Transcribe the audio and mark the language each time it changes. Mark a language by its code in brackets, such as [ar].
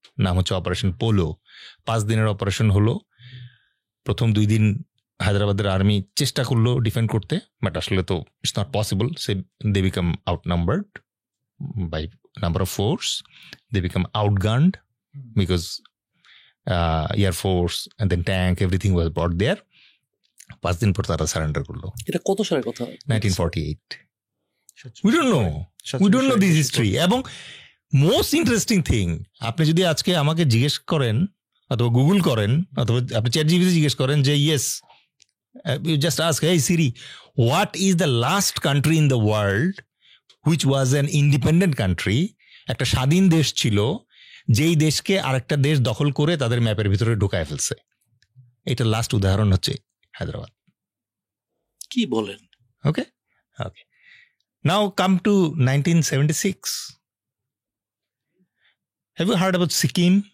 [bn] নাম হচ্ছে operation polo. 5 দিনের অপারেশন হলো। প্রথম 2 দিন হায়দ্রাবাদের আর্মি চেষ্টা করলো ডিফেন্ড করতে, বাট আসলে তো [en] It's not possible. সে they became outnumbered by number of force, they became outgunned because air force and then tank everything was brought there. [bn] 5 দিন পর তারা সারেন্ডার করলো। এটা কত সালের কথা? 1948। [en] We don't know this history. [bn] এবং [en] most interesting thing, [bn] আপনি যদি আজকে আমাকে জিজ্ঞেস করেন অথবা গুগল করেন অথবা আপনি চ্যাটজিপিটি জিজ্ঞেস করেন যে yes, [en] you just ask, hey Siri, what is the last country in the world which was an independent country, [bn] একটা স্বাধীন দেশ ছিল যেই দেশকে আরেকটা দেশ দখল করে তাদের ম্যাপের ভিতরে ঢুকায় ফেলছে। এটা লাস্ট উদাহরণ হচ্ছে হায়দ্রাবাদ। কি বলেন? [en] Okay, now come to 1976. Have you heard about Sikkim?